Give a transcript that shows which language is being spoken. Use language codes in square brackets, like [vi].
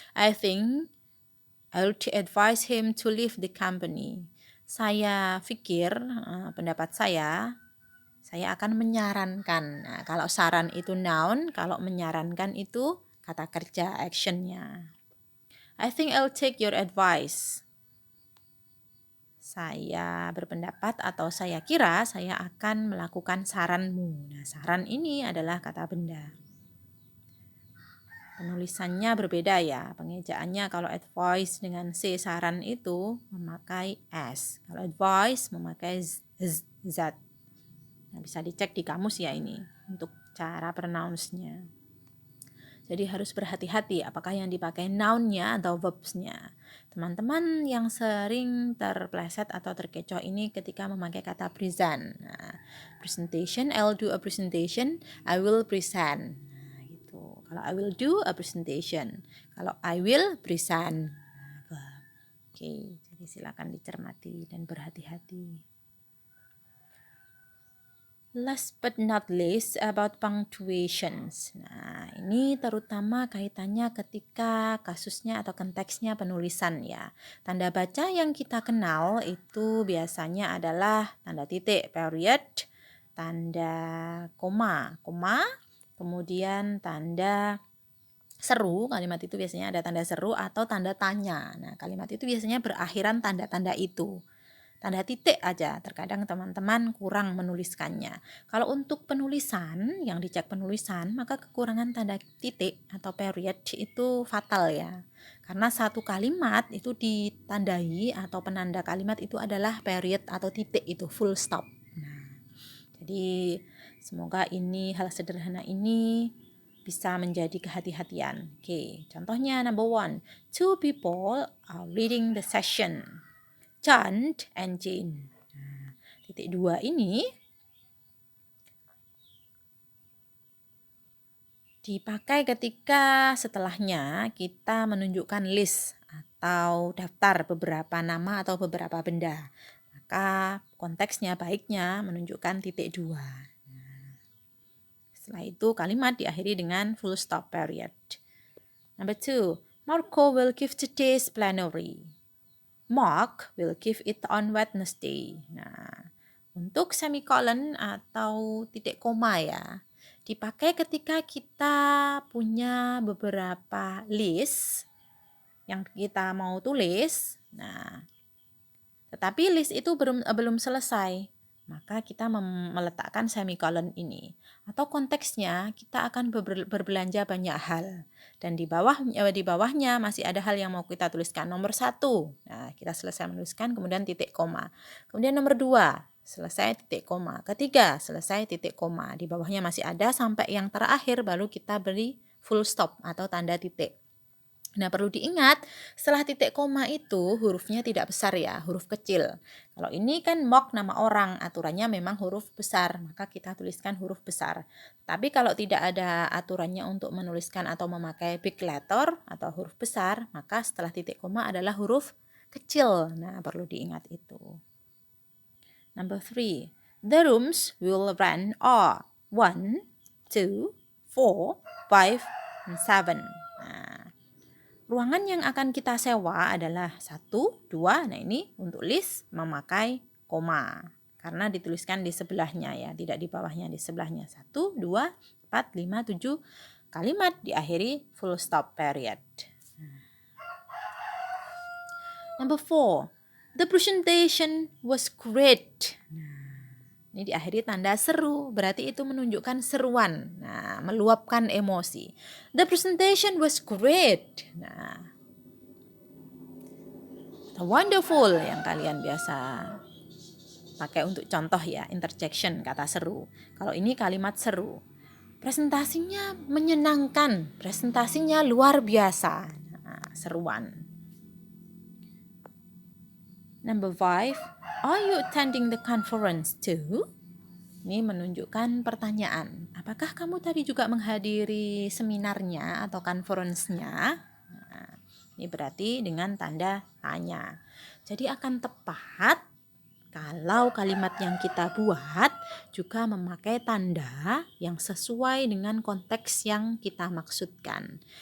[en] I think I would advise him to leave the company. [id] Saya pikir, pendapat saya akan menyarankan. Nah, kalau saran itu noun, kalau menyarankan itu kata kerja, actionnya. [en] I think I'll take your advice. [id] Saya berpendapat atau saya kira saya akan melakukan saranmu. Nah, saran ini adalah kata benda. Penulisannya berbeda ya. Pengejaannya kalau advice dengan C, saran itu memakai S. Kalau advice memakai Z. Nah, bisa dicek di kamus ya ini untuk cara pronounce-nya. Jadi harus berhati-hati apakah yang dipakai noun-nya atau verbs-nya. Teman-teman yang sering terpleset atau terkecoh ini ketika memakai kata present. [en] Nah, presentation, I'll do a presentation, I will present. Nah, gitu. Kalau I will do a presentation, kalau I will present. [id] Oke, jadi silakan dicermati dan berhati-hati. [en] Last but not least about punctuations. [id] Nah, ini terutama kaitannya ketika kasusnya atau konteksnya penulisan ya. Tanda baca yang kita kenal itu biasanya adalah tanda titik, period, tanda koma, kemudian tanda seru. Kalimat itu biasanya ada tanda seru atau tanda tanya. Nah, kalimat itu biasanya berakhiran tanda-tanda itu. Tanda titik aja, terkadang teman-teman kurang menuliskannya. Kalau untuk penulisan, yang dicek penulisan, maka kekurangan tanda titik atau period itu fatal ya. Karena satu kalimat itu ditandai atau penanda kalimat itu adalah period atau titik, itu full stop. Nah, jadi semoga ini hal sederhana ini bisa menjadi kehati-hatian. [en] Oke, contohnya number 1, 2 people are reading the session. John and Jane. [id] Nah, titik 2 ini dipakai ketika setelahnya kita menunjukkan list atau daftar beberapa nama atau beberapa benda. Maka konteksnya baiknya menunjukkan titik 2. Nah, setelah itu kalimat diakhiri dengan full stop period. [en] Number 2, Marco will give today's plenary. Mark will give it on Wednesday. [id] Nah, untuk semicolon atau titik koma ya, dipakai ketika kita punya beberapa list yang kita mau tulis. Nah, tetapi list itu belum selesai. Maka kita meletakkan semicolon ini. Atau konteksnya kita akan berbelanja banyak hal. Dan di bawahnya masih ada hal yang mau kita tuliskan. Nomor 1, nah, kita selesai menuliskan, kemudian titik koma. Kemudian nomor 2, selesai titik koma. Ketiga, selesai titik koma. Di bawahnya masih ada sampai yang terakhir baru kita beri full stop atau tanda titik. Nah, perlu diingat, setelah titik koma itu hurufnya tidak besar ya, huruf kecil. Kalau ini kan mock nama orang, aturannya memang huruf besar, maka kita tuliskan huruf besar. Tapi kalau tidak ada aturannya untuk menuliskan atau memakai big letter atau huruf besar, maka setelah titik koma adalah huruf kecil. Nah, perlu diingat itu. [en] Number 3, the rooms will rent are 1, 2, 4, 5, and 7. [id] Nah, ruangan yang akan kita sewa adalah 1, 2, nah ini untuk list memakai koma. Karena dituliskan di sebelahnya ya, tidak di bawahnya, di sebelahnya. 1, 2, 4, 5, 7, kalimat diakhiri full stop period. [en] Number 4, the presentation was great. [id] Ini diakhiri tanda seru, berarti itu menunjukkan seruan. Nah, meluapkan emosi. [en] The presentation was great. [id] Nah, wonderful yang kalian biasa pakai untuk contoh ya, interjection, kata seru. Kalau ini kalimat seru. Presentasinya menyenangkan, presentasinya luar biasa. Nah, seruan. [en] Number 5, are you attending the conference too? [id] Ini menunjukkan pertanyaan. Apakah kamu tadi juga menghadiri seminarnya atau conference-nya? Nah, ini berarti dengan tanda tanya. Jadi akan tepat kalau kalimat yang kita buat juga memakai tanda yang sesuai dengan konteks yang kita maksudkan.